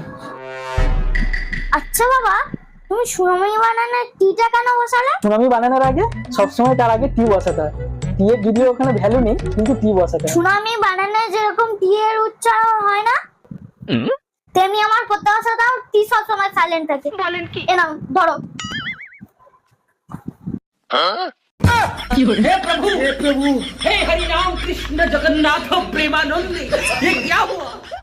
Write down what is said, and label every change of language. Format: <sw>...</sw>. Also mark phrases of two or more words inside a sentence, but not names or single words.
<bn>আচ্ছা বাবা, তুমি সুনামি বানানের টিটা কেন বসালে? সুনামি বানানোর আগে সবসময় তার আগে টি বসাতে হয়। টি এর যদিও ওখানে ভ্যালু নেই, কিন্তু টি বসাতে হয়। সুনামি বানানে যেরকম টি এর উচ্চারণ হয় না, তেমনি আমার করতে বসাতাম টি সবসময় সাইলেন্ট থাকে। বলেন কি? এ নাও ধরো।</bn> <hi>हे प्रभु हे हरि राम कृष्ण जगन्नाथ प्रेमानंद, ये क्या हुआ?</hi>